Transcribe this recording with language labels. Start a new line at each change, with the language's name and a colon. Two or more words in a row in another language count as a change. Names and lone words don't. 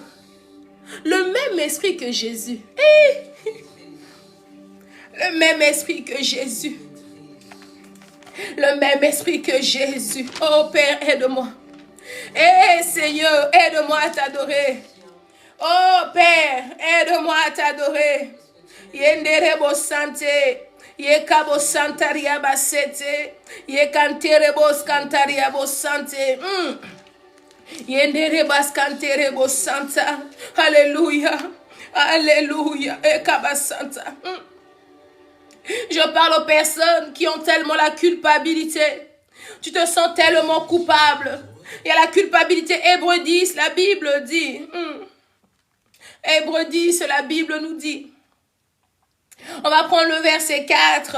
French: Le même esprit que Jésus. Le même esprit que Jésus. Le même esprit que Jésus. Oh Père, aide-moi. Seigneur, aide-moi à t'adorer. Oh Père, aide-moi à t'adorer. Yenderebo sante. Yekabo santaria basete. Yekanterebos cantaria bosante. Yenderebas canterebo santa. Alléluia. Alléluia. Ekaba santa. Je parle aux personnes qui ont tellement la culpabilité. Tu te sens tellement coupable. Il y a la culpabilité. Hébreux 10, la Bible dit. Hébreux 10, la Bible nous dit. On va prendre le verset 4.